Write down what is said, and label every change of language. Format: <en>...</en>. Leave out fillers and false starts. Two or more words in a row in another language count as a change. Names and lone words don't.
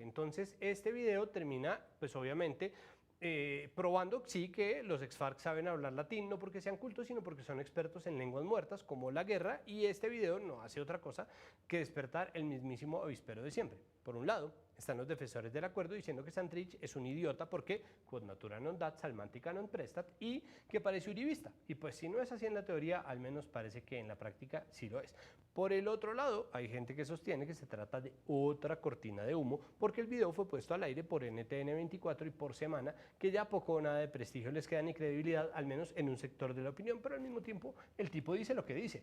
<es>Entonces este video termina, pues obviamente, probando sí que los ex-FARC saben hablar latín, no porque sean cultos, sino porque son expertos en lenguas muertas, como la guerra, y este video no hace otra cosa que despertar el mismísimo avispero de siempre. Por un lado, están los defensores del acuerdo diciendo que Santrich es un idiota porque</es> <la>quod natura non dat, salmantica non prestat,</la> <es>y que parece uribista. Y pues si no es así en la teoría, al menos parece que en la práctica sí lo es. Por el otro lado, hay gente que sostiene que se trata de otra cortina de humo, porque el video fue puesto al aire por NTN 24 y por Semana, que ya poco o nada de prestigio les queda ni credibilidad, al menos en un sector de la opinión, pero al mismo tiempo el tipo dice lo que dice.</es>